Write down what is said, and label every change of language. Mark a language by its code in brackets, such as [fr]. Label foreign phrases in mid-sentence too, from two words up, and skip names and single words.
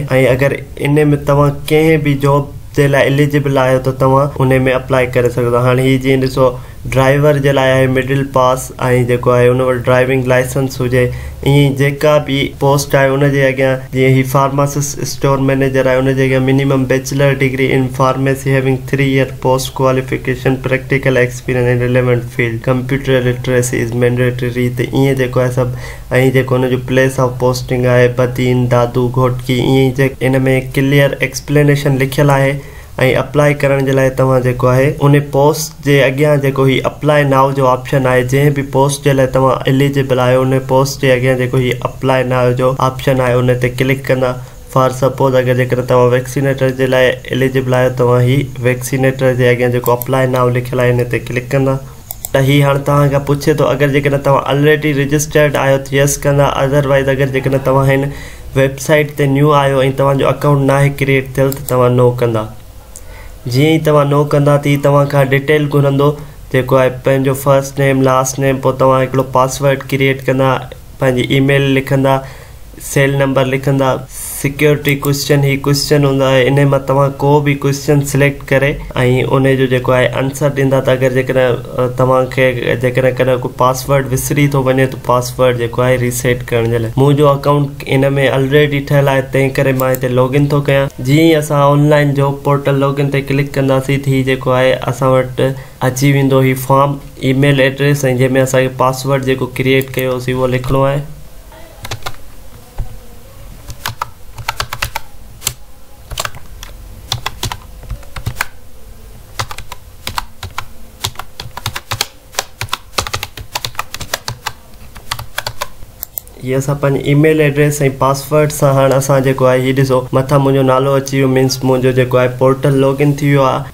[sd] ऐं अगरि इन में तव्हां कंहिं बि जॉब जे लाइ एलिजिबल आहियो त तव्हां उन में अप्लाई करे सघो था। हाणे ही जीअं ॾिसो ड्राइवर जे लाइ आहे मिडिल पास, ऐं जेको आहे उन वटि [en] driving license [sd] हुजे। ईअं जेका बि पोस्ट आहे उन जे अॻियां, जीअं ही [en] pharmacist store manager [sd] आहे, उन जे अॻियां [en] minimum bachelor degree in pharmacy having 3 year post qualification, practical experience in relevant field, computer literacy is mandatory. [sd] त ईअं जेको आहे सभु। ऐं जेको उन जो [en] place of posting [sd] आहे बदीन, दादू, घोटकी। ईअं इन में [en] clear explanation [sd] लिखियलु आहे। ऐं अप्लाई करण जे लाइ तव्हां जेको आहे उन पोस्ट जे अॻियां जेको ही [en] apply now [sd] जो ऑप्शन आहे, जंहिं बि पोस्ट जे लाइ तव्हां एलिजिबल आहियो उन पोस्ट जे अॻियां जेको ही [en] apply now [sd] जो ऑप्शन आहे उन ते क्लिक कंदा। [en] for suppose [sd] अगरि जेकर तव्हां वैक्सीनेटर जे लाइ एलिजिबल आहियो, तव्हां ही वैक्सीनेटर जे अॻियां जेको [en] apply now [sd] लिखियलु आहे इन ते क्लिक कंदा। त ही हाणे तव्हांखां पुछे थो, अगरि जेकॾहिं तव्हां [en] already registered [sd] आहियो त यस कंदा। अदरवाइज़ अगरि जेकॾहिं तव्हां हिन वेबसाइट ते न्यू आहियो ऐं तव्हांजो अकाउंट नाहे क्रिएट थियल त तव्हां नो कंदा। जीअं ई तव्हां नो कंदा त तव्हां खां डिटेल घुरंदो, जेको आहे पंहिंजो [en] first name, last name. [sd] पोइ तव्हां हिकिड़ो पासवर्ड क्रिएट कंदा, पंहिंजी ईमेल लिखंदा, [en] cell number [sd] लिखंदा, [en] security question [sd] ही क्वेश्चन हूंदा आहे। इन मां तव्हां को बि क्वेश्चन सिलेक्ट करे ऐं उन जो जेको आहे आंसर ॾींदा। त अगरि जेकॾहिं तव्हांखे जेकॾहिं कॾहिं को पासवर्ड विसरी थो वञे त पासवर्ड जेको आहे रीसेट करण जे लाइ। मुंहिंजो अकाउंट इन में ऑलरेडी ठहियलु आहे, तंहिं करे मां हिते लॉगिन थो कयां। जीअं ई असां [en] online job portal login [sd] ते क्लिक कंदासीं त ही जेको आहे असां वटि अची वेंदो ही फॉर्म, [en] email address, [sd] ऐं जंहिंमें असांखे पासवर्ड जेको क्रिएट कयोसीं उहो लिखिणो आहे। ये असां पंहिंजी [en] email address [sd] ऐं पासवर्ड सां हाणे असां जेको आहे हीउ ॾिसो मथां मुंहिंजो नालो अची वियो, मीन्स मुंहिंजो जेको आहे [en] portal login [sd] थी वियो आहे।